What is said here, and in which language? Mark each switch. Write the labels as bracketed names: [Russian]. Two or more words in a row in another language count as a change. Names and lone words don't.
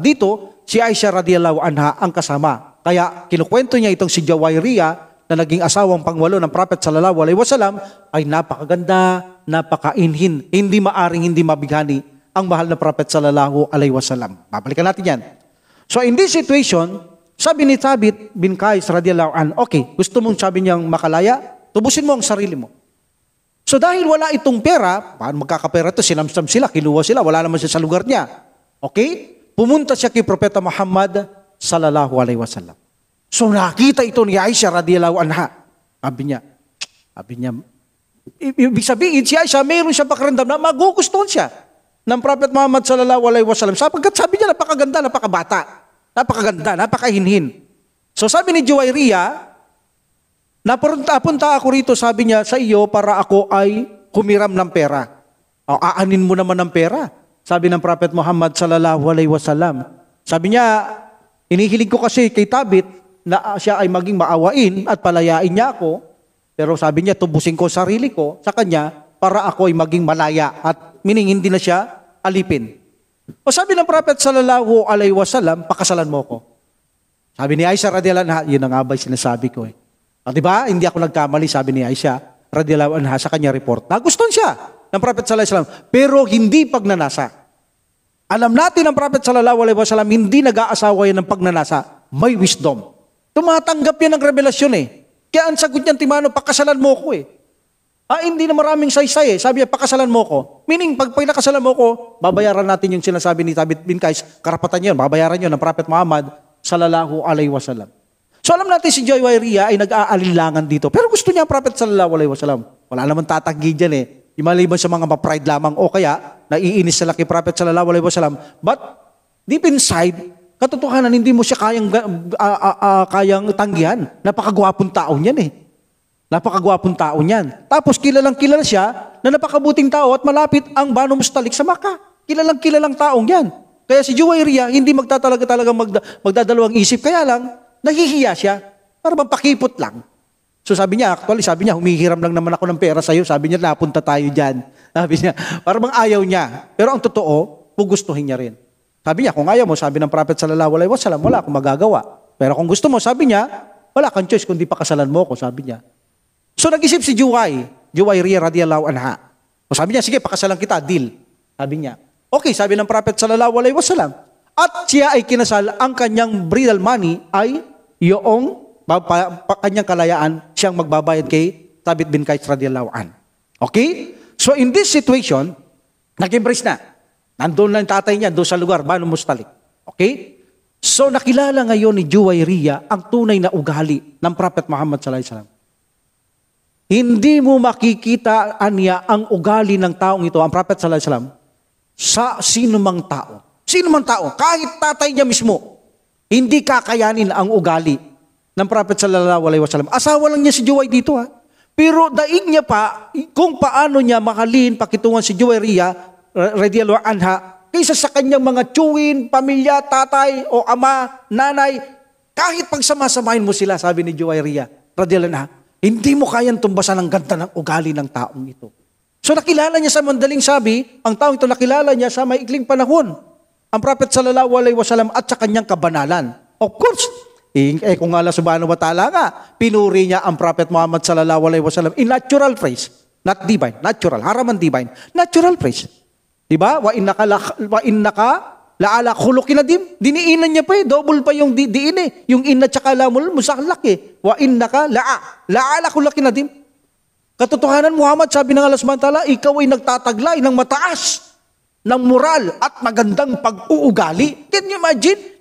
[Filipino] Dito, si Aisha [Arabic] رضي الله عنها [Filipino] ang kasama. Kaya kinukwento niya itong si Juwayriya na naging asawang pangwalo ng Prophet [Arabic] صلى الله عليه وسلم [Filipino] ay napakaganda, napakainhin, hindi maaring hindi mabighani ang mahal na Prophet [Arabic] صلى الله عليه وسلم. [Filipino] Babalikan natin yan. [English] So in this situation, [Filipino] sabi ni Thabit bin Qais [Arabic] رضي الله عنه, [Filipino] okay, gusto mong sabi niyang makalaya, tubusin mo ang sarili mo. So dahil wala itong pera, paano magkakapera ito? Sinamsam sila, kinuha sila, wala naman siya sa lugar niya. Okay? Pumunta siya kay Propeta Muhammad [Arabic] صلى الله عليه وسلم. [Filipino] So nakita ito ni Aisha [Arabic] رضي الله عنها. [Filipino] Sabi niya, ibig sabihin si Aisha, mayroon siya pakiramdam na magugustuhan siya ng Prophet Muhammad [Arabic] صلى الله عليه وسلم. [Filipino] Sapagkat sabi niya, napakaganda, napakabata, napakaganda, napakahinhin. So sabi ni Juwairiya, napunta ako rito, sabi niya, sa iyo para ako ay humiram ng pera. O, aanin mo naman ng pera. Sabi ng Prophet Muhammad [Arabic] صلى الله عليه وسلم. [Filipino] Sabi niya, inihilig ko kasi kay Tabit na siya ay maging maawain at palayain niya ako. Pero sabi niya, tubusin ko sarili ko sa kanya para ako ay maging malaya at meaning hindi na siya alipin. O sabi ng Prophet [Arabic] صلى الله عليه وسلم, [Filipino] pakasalan mo ko. Sabi ni Aisha [Arabic] رضي الله عنها, [Filipino] yun ang abay sinasabi ko eh. O, diba? Hindi ako nagkamali, sabi ni Aisha [Arabic] رضي الله عنها [Filipino] sa kanya report. Nagustuhan siya ng Prophet [Arabic] صلى الله عليه وسلم, [Filipino] pero hindi pagnanasa. Alam natin ang Prophet [Arabic] صلى الله عليه وسلم, [Filipino] hindi nag-aasawa yan ng pagnanasa. May wisdom. Tumatanggap yan ng revelasyon eh. Kaya ang sagot niyan, Timano, pakasalan mo ko eh. Hindi na maraming saysay eh. Sabi niya, pakasalan mo ko. Meaning, pag pinakasalan mo ko, babayaran natin yung sinasabi ni Tabit bin Qais, karapatan yun, babayaran yun ng Prophet Muhammad [Arabic] صلى الله عليه وسلم. [Filipino] So alam natin si Juwairiya ay nag-aalinlangan dito. Pero gusto niya ang Prophet [Arabic] صلى الله عليه وسلم. [Filipino] Wala naman tatanggi dyan eh. Maliban sa mga ma-pride lamang o kaya naiinis sila kay Prophet [Arabic] صلى الله عليه وسلم. [English] But deep inside, [Filipino] katotohanan hindi mo siya kayang tanggihan. Napakagwapong tao niyan eh. Napakagwapong tao niyan. Tapos kilalang kilala siya na napakabuting tao at malapit ang Banu Mustalik sa Makkah. Kilalang taong yan. Kaya si Juwairiya hindi talagang magdadalawang isip. Kaya lang, nahihiya siya. Para bang pakipot lang. So sabi niya, humihiram lang naman ako ng pera sa'yo. Sabi niya, napunta tayo dyan. Sabi niya, para bang ayaw niya. Pero ang totoo, gugustuhin niya rin. Sabi niya, kung ayaw mo, sabi ng Prophet [Arabic] صلى الله عليه وسلم, [Filipino] wala akong magagawa. Pero kung gusto mo, sabi niya, wala kang choice kundi pakasalan mo ako, sabi niya. So nag-isip si Juwairiya [Arabic] رضي الله عنها. [Filipino] O sabi niya, sige, pakasalan kita, deal. Sabi niya, okay, sabi ng Prophet [Arabic] صلى الله عليه وسلم. [Filipino] At siya ay kinasal, ang kanyang bridal money ay yung kanyang kalayaan, siyang magbabayad kay Tabit bin Qais [Arabic] رضي الله عن. [English] Okay? So in this situation, [Filipino] nag-embrace na. Nandun lang tatay niya, doon sa lugar, Banu Mustalik. Okay? So nakilala ngayon ni Juwairiya ang tunay na ugali ng Prophet Muhammad [Arabic] صلى الله عليه وسلم. [Filipino] Hindi mo makikita niya ang ugali ng taong ito, ang Prophet [Arabic] صلى الله عليه وسلم, [Filipino] sa sinumang tao. Sinumang tao, kahit tatay niya mismo, hindi kakayanin ang ugali ng Prophet [Arabic] صلى الله عليه وسلم. [Filipino] Asawa lang niya si Juway dito ha. Pero daig niya pa kung paano niya mahalin, pakitungan si Juwairiya [Arabic] رضي الله عنها [Filipino] kaysa sa kanyang mga tiyuhin, pamilya, tatay o ama, nanay. Kahit pagsamasamahin mo sila, sabi ni Juwairiya [Arabic] رضي الله عنها, [Filipino] hindi mo kayang tumbasan ang ganda ng ugali ng taong ito. So nakilala niya sa mandaling sabi, ang taong ito nakilala niya sa maikling panahon, ang Prophet [Arabic] صلى الله عليه وسلم [Filipino] at sa kanyang kabanalan. [English] Of course, kung Allah [Arabic] سبحانه وتعالى [Filipino] nga, pinuri niya ang [English] Prophet Muhammad [Arabic] صلى الله عليه وسلم [English] in natural phrase, not divine, natural, haraman divine, natural phrase. [Filipino] Diba? [Arabic] وإنك لعلى خلق عظيم. [Filipino] Diniinan niya pa eh, double pa yung diin eh. Yung inna tsaka lamul musaklak eh. [Arabic] وإنك لعلى خلق عظيم. [Filipino] Katotohanan Muhammad, sabi ng Allah [Arabic] سبحانه وتعالى, [Filipino] ikaw ay nagtataglay ng mataas ng moral at magandang pag-uugali. [English] Can you imagine?